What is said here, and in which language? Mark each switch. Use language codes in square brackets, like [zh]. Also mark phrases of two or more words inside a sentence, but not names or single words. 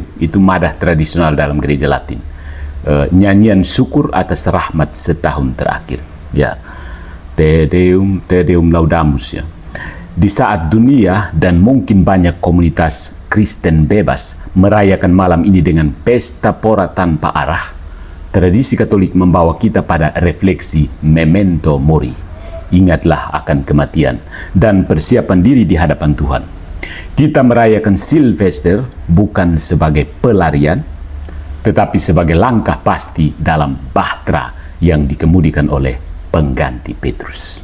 [id] Itu madah tradisional dalam gereja Latin. Nyanyian syukur atas rahmat setahun terakhir. Ya, [la] Te Deum Laudamus ya. [id] Di saat dunia dan mungkin banyak komunitas Kristen bebas merayakan malam ini dengan pesta pora tanpa arah, tradisi Katolik membawa kita pada refleksi [la] memento mori, [id] ingatlah akan kematian, dan persiapan diri di hadapan Tuhan. Kita merayakan Silvester bukan sebagai pelarian, tetapi sebagai langkah pasti dalam bahtera yang dikemudikan oleh pengganti Petrus.